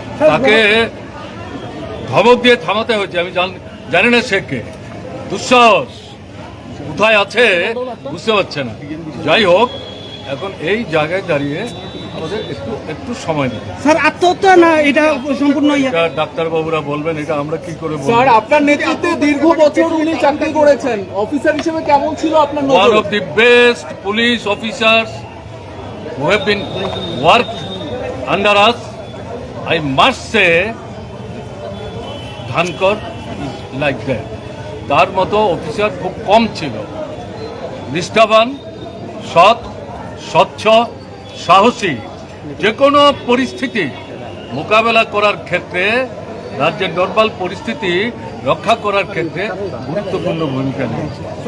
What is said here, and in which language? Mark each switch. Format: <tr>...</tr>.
<bn>তাকে ধমক দিয়ে থামাতে হয়েছে। আমি জানি না সে কে, দুঃসাহস কোথায় আছে বুঝতে পারছে না। যাই হোক, এখন এই জায়গায় দাঁড়িয়ে আমাদের একটু সময় দিতে। স্যার, আত্মহত্যা না এটা সম্পূর্ণ ডাক্তারবাবুরা বলবেন, এটা আমরা কি করে বলবো? স্যার, আপনার নেতৃত্বে দীর্ঘ বছর উনি চাকরি করেছেন, অফিসার হিসেবে কেমন ছিল আপনার</bn> <en>One</en> <bn>নজর?</bn> <en>of the best police officers who have been worked under us, I must say, Dhankar is like that.</en> <bn>তার মতো অফিসার খুব কম ছিল। নিষ্ঠাবান, সৎ, স্বচ্ছ, সাহসী, যে কোনো পরিস্থিতি মোকাবেলা করার ক্ষেত্রে, রাজ্যের নর্মাল পরিস্থিতি রক্ষা করার ক্ষেত্রে গুরুত্বপূর্ণ ভূমিকা নিয়েছে।</bn>